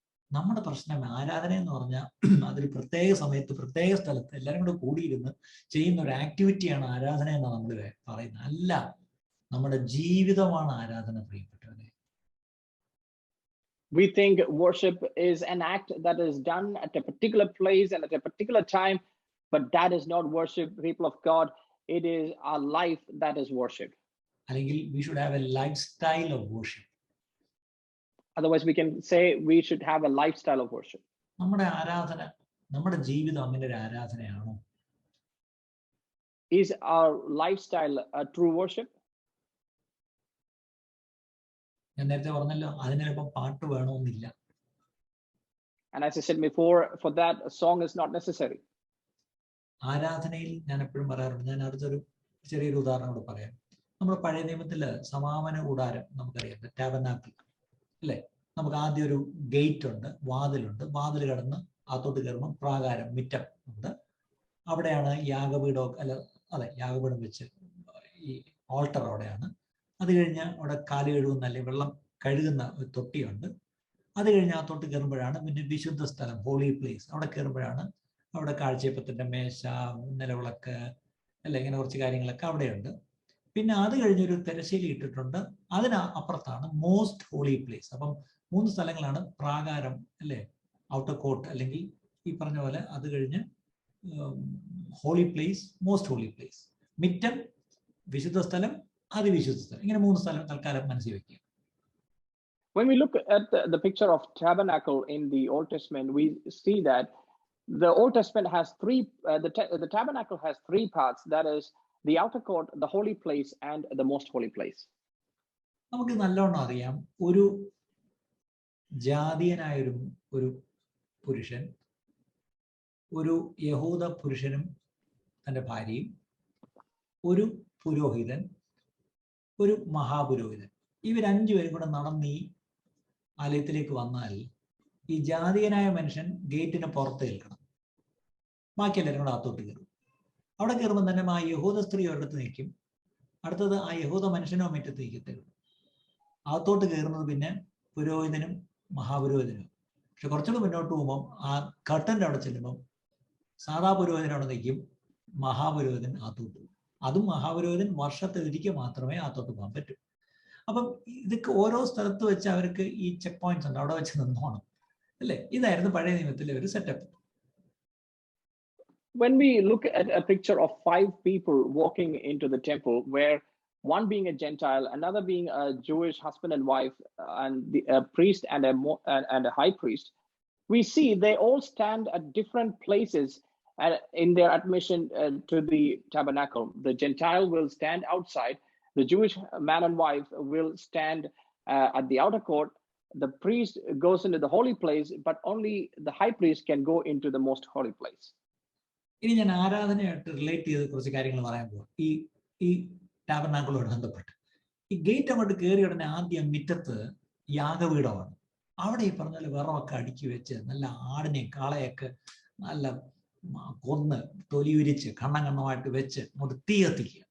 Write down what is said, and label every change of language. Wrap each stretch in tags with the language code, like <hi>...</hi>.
<ml>നമ്മുടെ പ്രശ്നം ആരാധന എന്ന് പറഞ്ഞാൽ അതൊരു പ്രത്യേക സമയത്ത് പ്രത്യേക സ്ഥലത്ത് എല്ലാവരും കൂടെ കൂടിയിരുന്ന് ചെയ്യുന്ന ഒരു ആക്ടിവിറ്റിയാണ് ആരാധന എന്ന് നമ്മൾ പറയുന്നത്. അല്ല, നമ്മുടെ ജീവിതമാണ് ആരാധന പ്രിയപ്പെട്ടവരെ.</ml> <en>We think worship is an act that is done at a particular place and at a particular time, but that is not worship, people of God. It is our life that is worship.</en> <ml>അല്ലെങ്കിൽ</ml> <en>we should have a lifestyle of worship. Otherwise, we can say we should have a lifestyle of worship.</en> <ml>നമ്മുടെ ആരാധന, നമ്മുടെ ജീവിതം അങ്ങനെ ഒരു ആരാധനയാണോ?</ml> <en>Is our lifestyle a true worship?</en> <ml>ഞാൻ നേരത്തെ പറഞ്ഞല്ലോ, അതിനിപ്പം പാട്ട് വേണമെന്നില്ല.</ml> <en>And as I said before, for that a song is not necessary.</en> <ml>ആരാധനയിൽ ഞാൻ എപ്പോഴും പറയാറുണ്ട്, ഞാൻ അടുത്തൊരു ചെറിയൊരു ഉദാഹരണം കൂടെ പറയാം. നമ്മുടെ പഴയ നിയമത്തില് സമാപന കൂടാരം നമുക്കറിയാം, ടാബർനാക്കിൾ അല്ലേ. നമുക്ക് ആദ്യം ഒരു ഗേറ്റ് ഉണ്ട്, വാതിലുണ്ട്. വാതിൽ കടന്ന് അകത്തോട്ട് കയറുമ്പോൾ പ്രാകാരം, മിറ്റം ഉണ്ട്. അവിടെയാണ് യാഗപീഠം, യാഗപീഠം വെച്ച് ഈ ഓൾട്ടർ അവിടെയാണ്. അത് കഴിഞ്ഞ് അവിടെ കാല് കഴുകുന്ന അല്ലെങ്കിൽ വെള്ളം കഴുകുന്ന ഒരു തൊട്ടിയുണ്ട്. അത് കഴിഞ്ഞ് അകത്തോട്ട് കയറുമ്പോഴാണ് പിന്നെ വിശുദ്ധ സ്ഥലം, ഹോളി പ്ലേസ്. അവിടെ കയറുമ്പോഴാണ് അവിടെ കാഴ്ചയപ്പത്തിൻ്റെ മേശ, നിലവിളക്ക് അല്ലെ, ഇങ്ങനെ കുറച്ച് കാര്യങ്ങളൊക്കെ അവിടെയുണ്ട്. പിന്നെ അത് കഴിഞ്ഞൊരു തിരശ്ശീല ഇട്ടിട്ടുണ്ട്, അതിന് അപ്പുറത്താണ് മോസ്റ്റ് ഹോളി പ്ലേസ്. അപ്പം 3 സ്ഥലങ്ങളാണ് പ്രാകാരം അല്ലേ, ഔട്ടർ കോർട്ട്, അല്ലെങ്കിൽ ഈ പറഞ്ഞ പോലെ അത് കഴിഞ്ഞ് holy place, most holy place, മിറ്റം, വിശുദ്ധ സ്ഥലം, അതിവിശുദ്ധ സ്ഥലം. ഇങ്ങനെ 3 സ്ഥലം തൽക്കാലം മനസ്സിൽ വെക്കുക.</ml> <en>When we look at the picture of tabernacle in the Old Testament, we see that the Old Testament has the tabernacle has 3 parts. That is the outer court, the holy place, and the most holy place.</en> <ml>നമുക്ക് നല്ലോണം അറിയാം, ഒരു ജാതീയനായൊരു ഒരു പുരുഷൻ, ഒരു യഹൂദ പുരുഷനും തൻ്റെ ഭാര്യയും, ഒരു പുരോഹിതൻ, ഒരു മഹാപുരോഹിതൻ, ഇവർ 5 പേരും കൂടെ നടന്ന് ഈ ആലയത്തിലേക്ക് വന്നാൽ ഈ ജാതീയനായ മനുഷ്യൻ ഗേറ്റിന് പുറത്ത് നിൽക്കണം, ബാക്കി എല്ലാവരും കൂടെ അകത്തോട്ട് കയറും. അവിടെ കയറുമ്പോൾ തന്നെ ആ യഹൂദ സ്ത്രീ ഒരിടത്ത് നിൽക്കും, അടുത്തത് ആ യഹൂദ മനുഷ്യനോ മുറ്റത്ത് നിൽക്കത്തേ ഉള്ളൂ. അകത്തോട്ട് കയറുന്നത് പിന്നെ പുരോഹിതനും മഹാപുരോഹിതനും. പക്ഷെ കുറച്ചുകൂടെ മുന്നോട്ട് പോകുമ്പം ആ കർട്ടൻ്റെ അവിടെ ചെല്ലുമ്പം സാധാ പുരോഹിതൻ അവിടെ നിൽക്കും, മഹാപുരോഹിതൻ അകത്തോട്ട് പോകും. അതും മഹാപുരോഹിതൻ വർഷത്തിൽ ഒരിക്കൽ മാത്രമേ അകത്തോട്ട് പോകാൻ പറ്റൂ. അപ്പം ഇതൊക്കെ ഓരോ സ്ഥലത്ത് വെച്ച് അവർക്ക് ഈ ചെക്ക് പോയിന്റ്സ് ഉണ്ട്, അവിടെ വെച്ച് നിന്നോണം അല്ലേ. ഇതായിരുന്നു പഴയ നിയമത്തിലെ ഒരു setup.</ml> <en>When we look at a picture of 5 people walking into the temple, where one being a Gentile, another being a Jewish husband and wife, and a priest and a high priest, we see they all stand at different places in their admission to the tabernacle. The Gentile will stand outside. The Jewish man and wife will stand at the outer court. The priest goes into the holy place, but only the high priest can go into the most holy place.</en> <ml>ഇനി ഞാൻ ആരാധനയായിട്ട് relate ചെയ്ത് കുറച്ച് കാര്യങ്ങൾ പറയാൻ പോകും. ഈ ടാബർനാക്കിളോട് ബന്ധപ്പെട്ട് ഈ ഗേറ്റ് അങ്ങോട്ട് കയറി ഉടനെ ആദ്യം മുറ്റത്ത് യാഗപീഠമാണ്. അവിടെ ഈ പറഞ്ഞ പോലെ വിറവൊക്കെ അടുക്കി വെച്ച് നല്ല ആടിനെയും കാളയൊക്കെ നല്ല കൊന്ന് തൊലിയുരിച്ച് കണ്ണമായിട്ട് വെച്ച് അങ്ങോട്ട് തീ കത്തിക്കുക.</ml>